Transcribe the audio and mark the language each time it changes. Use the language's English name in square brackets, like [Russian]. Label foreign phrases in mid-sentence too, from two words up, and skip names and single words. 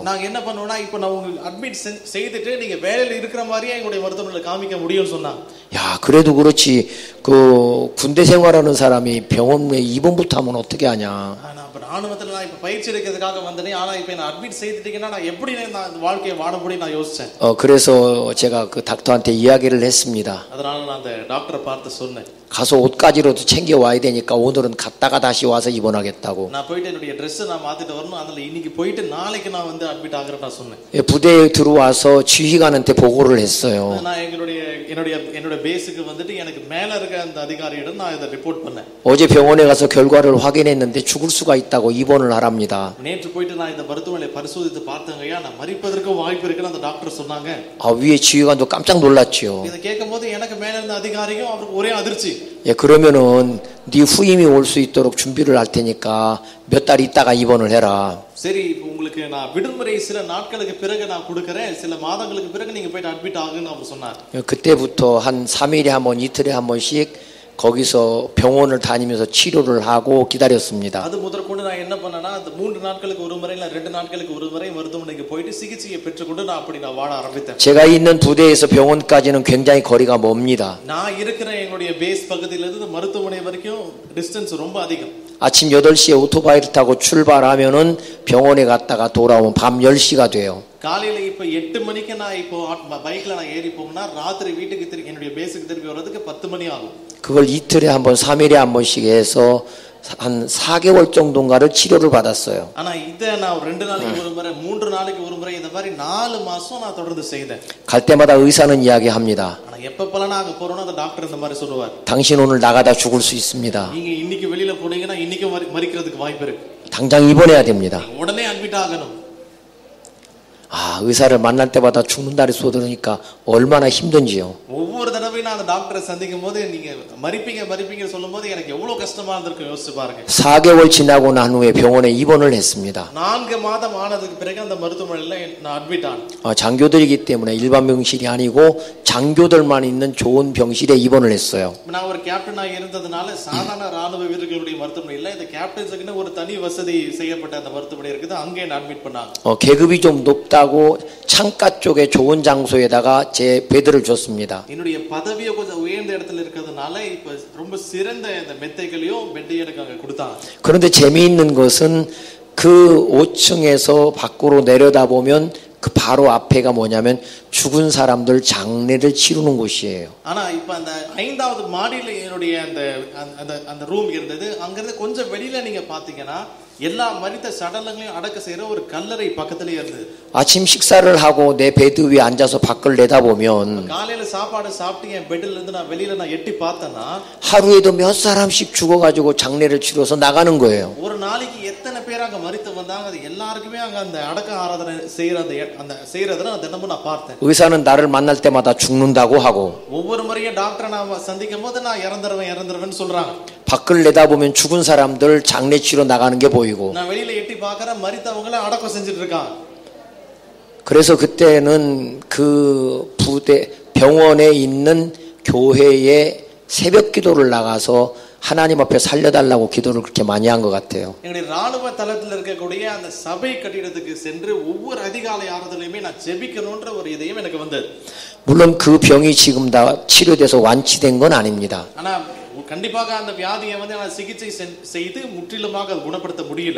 [Tamil] நாங்க என்ன பண்ணுவோம்னா இப்போ நான் உங்களுக்கு அட்மிட் செய்துட்டு நீங்க வேலையில இருக்கிற மாதிரியே எங்களுடைய மருத்துவமனையில காமிக்க முடியும்னு சொன்னாங்க. [Korean] 야 그래도 그렇지 그 군대 생활하는 사람이 병원에 입원부터 하면 어떻게 하냐. [Tamil] நான் இப்ப ராணுவத்துல நான் இப்ப பயிற்சி எடுக்கிறதுக்காக வந்தேனே, ஆனா இப்ப என்ன அட்மிட் செய்துட்டீங்கன்னா நான் எப்படி நான் இந்த வாழ்க்கையை வாழ முடியும் நான் யோசிச்சேன். [Korean] 그래서 제가 그 닥터한테 이야기를 했습니다. [Tamil] அதனால நான் அந்த டாக்டரை பார்த்து சொன்னேன், [Korean] 가서 옷까지라도 챙겨 와야 되니까 오늘은 갔다가 다시 와서 입원하겠다고. [Tamil] நான் போயிட்டு என்னுடைய Dress நான் மாத்திட்டு வரணும், அதனால இன்னைக்கு போயிட்டு நாளைக்கு நான் வந்து அட்மிட் ஆகறேன்னு நான் சொன்னேன். [Korean] 부대에 들어와서 지휘관한테 보고를 했어요. [Tamil] நான் என்னுடைய பேஸுக்கு வந்துட்டு எனக்கு மேல இருக்க அந்த அதிகாரியிடம் நான் இத ரிப்போர்ட் பண்ணேன். [Korean] 어제 병원에 가서 결과를 확인했는데 죽을 수가 있다고 입원을 하랍니다. [Tamil] நேற்று போயிட்டு நான் இந்த மருத்துவமனையை பரிசோதித்து பார்த்தேங்கய்யா, நான் மரிப்பதற்கு வாய்ப்பு இருக்குன்னு அந்த டாக்டர் சொன்னாங்க. [Korean] 위에 지휘관도 깜짝 놀랐죠. [Tamil] இத கேட்கும்போது எனக்கு மேல இருந்த அதிகாரியும் அவருக்கு ஒரே அதிர்ச்சி. [Korean] 예, 그러면은 네 후임이 올 수 있도록 준비를 할 테니까 몇 달 있다가 입원을 해라. [Tamil] சரி, உங்களுக்கு நான் விடுமுறை சில நாட்களுக்கு பிறகு நான் கொடுக்கறேன், சில மாதங்களுக்கு பிறகு நீங்க போய் அட்மிட் ஆகுன்னு அவர் சொன்னார். [Korean] 그때부터 한 3일에 한 번, 이틀에 한 번씩 거기서 병원을 다니면서 치료를 하고 기다렸습니다. [Tamil] அது முதற்கொண்டு நான் என்ன பண்ணேன்னா, அந்த 3 நாட்களுக்கு ஒரு முறை இல்ல 2 நாட்களுக்கு ஒரு முறை மருத்துவமனைக்கு போயிட்டு சிகிச்சையை பெற்றுக்கொண்டு நான் அப்படி வாழ ஆரம்பித்தேன். [Korean] 제가 있는 부대에서 병원까지는 굉장히 거리가 멉니다. [Tamil] நான் இருக்கிற எங்களுடைய பேஸ் பகுதியில இருந்து மருத்துவமனை வரைக்கும் டிஸ்டன்ஸ் ரொம்ப அதிகம். [Korean] 아침 8시에 오토바이를 타고 출발하면은 병원에 갔다가 돌아오면 밤 10시가 돼요. [Tamil] காலையில இப்ப 8 மணிக்கு நான் இப்போ பைக்ல நான் ஏறி போனா ராத்திரி வீட்டுக்கு திரும்பி என்னுடைய பேஸுக்கு திரும்பி வரதுக்கு 10 மணி ஆகும். [Korean] 그걸 이틀에 한 번, 3일에 한 번씩 해서 한 4개월 정도인가를 치료를 받았어요. [Tamil] ஆனா இத நான் 2 நாளைக்கு ஒரு முறை 3 நாளைக்கு ஒரு முறை இந்த மாதிரி 4 மாசம் நான் தொடர்ந்து செய்தேன். [Korean] 갈 때마다 의사는 이야기합니다. [Tamil] ஆனா எப்பப்பலாம் நான் அங்க போறேனோ அந்த டாக்டர் இந்த மாதிரி சொல்லுவார், [Korean] 당신 오늘 나가다 죽을 수 있습니다. [Tamil] நீங்க இன்னைக்கு வெளியில போனீங்கன்னா இன்னைக்கு மரிக்கிறதுக்கு வாய்ப்பு இருக்கு. [Korean] 당장 입원해야 됩니다. [Tamil] உடனே அட்மிட் ஆகணும். [Korean] 아, 의사를 만날 때마다 죽는다는 소리 들으니까 얼마나 힘든지요. [Tamil] ஒவ்வொரு தடவையும் நான் அந்த டாக்டரை சந்திக்கும் போது நீங்க மறிப்பீங்க சொல்லும் போது எனக்கு எவ்வளவு கஷ்டமா இருந்திருக்கும் யோசிச்சு பாருங்க. [Korean] 4개월 지나고 난 후에 병원에 입원을 했습니다. [Tamil] 4 மாதம் ஆனதுக்கு பிறகு அந்த மருத்துவமனையில நான் அட்மிட் ஆனேன். [Korean] 장교들이기 때문에 일반 병실이 아니고 장교들만 있는 좋은 병실에 입원을 했어요. [Tamil] நான் ஒரு கேப்டனா இருந்ததனால சாதாரண ராணுவ வீரர்களுடைய மருத்துவமனை இல்ல, இந்த கேப்டன்ஸ்க்குன்னு ஒரு தனி வசதி செய்யப்பட்ட அந்த மருத்துவமனை இருக்குது, அங்கே என்ன அட்மிட் பண்ணாங்க. [Korean] 계급이 좀 높다고 창가 쪽에 좋은 장소에다가 제 베드를 줬습니다. [Tamil] என்னுடைய பதவியை கொஞ்சம் உயர்ந்த இடத்துல இருக்கிறதுனால இப்ப ரொம்ப சிறந்த இந்த மெத்தைகளையும் பெட்டையும் எனக்கு அங்க கொடுத்தாங்க. [Korean] 그런데 재미있는 것은 그 5층에서 밖으로 내려다보면 그 바로 앞에가 뭐냐면 죽은 사람들 장례를 치르는 곳이에요. [Tamil] ஆனா இப்ப அந்த 5வது மாடியில என்னுடைய அந்த ரூம் இருந்தது. அங்கிருந்து கொஞ்சம் வெளியில நீங்க பாத்தீங்கன்னா எல்லா மரித்த சடலங்களையும் அடக்க செய்யற ஒரு கல்லறை பக்கத்திலேயே இருந்தது. [Korean] 아침 식사를 하고 내 베드 위에 앉아서 밖을 내다보면 [Tamil] காலையில சாப்பாடு சாப்பிட்டு என் பெட்ல இருந்து நான் வெளியில நான் எட்டி பார்த்தேன்னா [Korean] 하루에도 몇 사람씩 죽어가지고 장례를 치러서 나가는 거예요. [Tamil] ஒரு நாளைக்கு எத்தனை பேர் அங்க மரித்து வந்தாங்க, அது எல்லாருக்குமே அங்க அந்த அடக்க ஆராதனை செய்யறத நான் தினமும் நான் பார்த்தேன். [Korean] 의사는 나를 만날 때마다 죽는다고 하고 [Tamil] ஒவ்வொரு முறையும் டாக்டரை நான் சந்திக்கும் போது நான் இறந்துருவேன்னு சொல்றாங்க. [Korean] 밖을 내다보면 죽은 사람들 장례 치러 나가는 게 보이고 [Tamil] நான் வெளியில எட்டி பார்க்கறேன், மரித்தவங்கள அடக்கம் செஞ்சுட்டு இருக்காங்க. [Korean] 그래서 그때는 그 부대 병원에 있는 교회에 새벽 기도를 나가서 하나님 앞에 살려달라고 기도를 그렇게 많이 한 것 같아요. [Tamil] எங்களுடைய ராணுவ தளத்தில் இருக்கக்கூடிய அந்த சபை கட்டிடத்துக்கு சென்று ஒவ்வொரு அதிகாலை ஆராதனையுமே நான் ஜெபிக்கணும்ன்ற ஒரு இதயம் எனக்கு வந்தது. [Korean] 물론 그 병이 지금 다 치료돼서 완치된 건 아닙니다. [Tamil] ஆனா கண்டிப்பாக அந்த வியாதியை நான் சிகிச்சை செய்து முற்றிலுமாக குணப்படுத்த முடியல.